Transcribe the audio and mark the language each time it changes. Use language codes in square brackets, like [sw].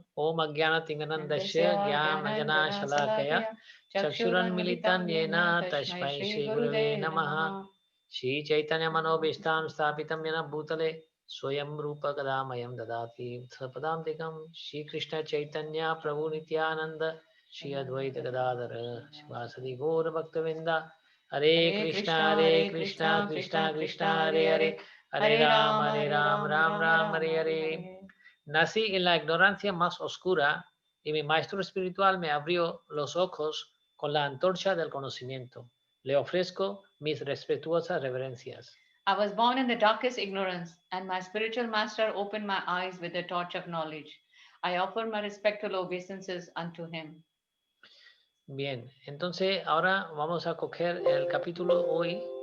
[sa] Om Ajnana Tinganandasya Gyana Shalakaya Chakshuran Militan Yena Tashmai Shri Gurave Namaha Shri Chaitanya Manobishtam Sthapitam Yena Bhutale Swayam Rupa Kadamayam Dadati Sapadam Shri Krishna Chaitanya Prabhu Nityananda Shri Advaita Gadadhara Shivasadi Gaura Bhaktavinda Hare Krishna Krishna Krishna Hare Hare Hare Ram, Ram, Hare Hare. [es] Nací en la ignorancia más oscura y mi maestro espiritual me abrió los ojos con la antorcha del conocimiento. Le ofrezco mis respetuosas reverencias. [en] I was born in the darkest ignorance, and my spiritual master opened my eyes with the torch of knowledge. I offer my respectful obeisances unto him. [es] Bien, entonces ahora vamos a coger el capítulo hoy.